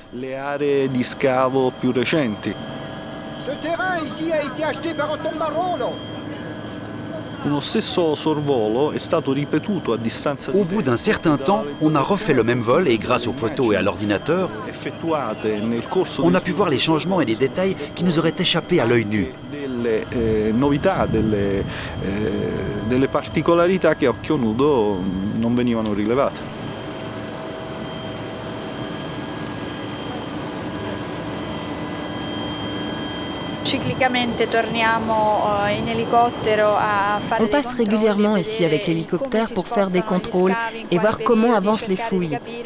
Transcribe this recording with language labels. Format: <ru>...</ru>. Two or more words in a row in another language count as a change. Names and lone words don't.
<fr>Ce terrain ici a été acheté par un tombarolo. Au bout d'un certain temps, on a refait le même vol et grâce aux photos et à l'ordinateur, on a pu voir les changements et les détails qui nous auraient échappé à l'œil nu.</fr> <it>Delle particolarità che a occhio nudo non venivano rilevate.</it> <fr>On passe régulièrement ici avec l'hélicoptère pour faire des contrôles et voir comment avancent les fouilles.</fr>